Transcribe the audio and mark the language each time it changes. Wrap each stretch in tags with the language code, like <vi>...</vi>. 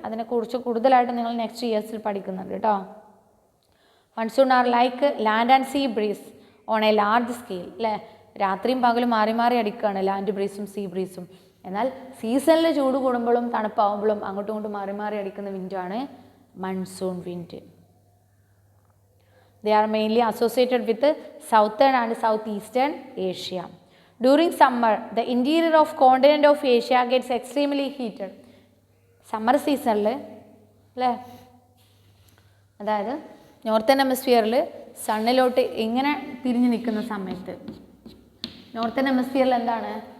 <ml>അതിനെക്കുറിച്ച് കൂടുതലായിട്ട് നിങ്ങൾ നെക്സ്റ്റ് ഇയേഴ്സിൽ പഠിക്കുന്നുണ്ട് കേട്ടോ.</ml> <en>Monsoon are like land and sea breeze on a large scale, അല്ലേ?</en> <ml>രാത്രിയും പകലും മാറി മാറി അടിക്കുകയാണ് ലാൻഡ് ബ്രീസും സീ ബ്രീസും. എന്നാൽ സീസണിൽ ചൂട് കൂടുമ്പോഴും തണുപ്പാവുമ്പോഴും അങ്ങോട്ടും ഇങ്ങോട്ടും മാറി മാറി അടിക്കുന്ന വിൻഡാണ് monsoon wind.</ml> <en>They are mainly associated with southern and southeastern Asia. During summer, the interior of continent of Asia gets extremely heated.</en> <ml>Summer സീസണിൽ അല്ലേ, അതായത് നോർത്തേൺ ഹെമിസ്ഫിയറിൽ സണ്ണിലോട്ട് ഇങ്ങനെ തിരിഞ്ഞ് നിൽക്കുന്ന സമയത്ത് നോർത്തേൺ ഹെമിസ്ഫിയറിൽ എന്താണ്?</ml>